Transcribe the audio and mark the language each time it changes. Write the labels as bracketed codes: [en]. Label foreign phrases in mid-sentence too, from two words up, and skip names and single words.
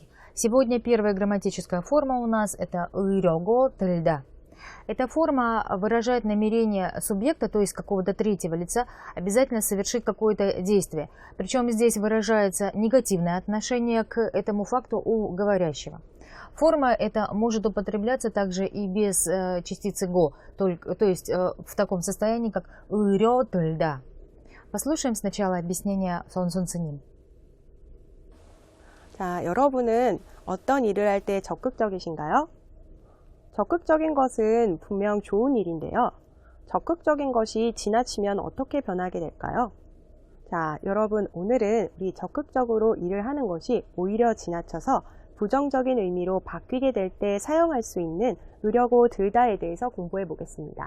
[ru] Сегодня первая грамматическая форма у нас это [ko] 으려고 들다. [ru] Эта форма выражает намерение субъекта, то есть какого-то третьего лица, обязательно совершить какое-то действие. Причем здесь выражается негативное отношение к этому факту у говорящего. Форма эта может употребляться также и без частицы го, то есть в таком состоянии, как [ko] 으려 들다. [ru] Послушаем сначала объяснение [ko] 선 선생님. 자, 여러분은 어떤 일을 할 때 적극적이신가요? 적극적인 것은 분명 좋은 일인데요. 적극적인 것이 지나치면 어떻게 변하게 될까요? 자, 여러분 오늘은 우리 적극적으로 일을 하는 것이 오히려 지나쳐서 부정적인 의미로 바뀌게 될 때 사용할 수 있는 으려고 들다에 대해서 공부해 보겠습니다.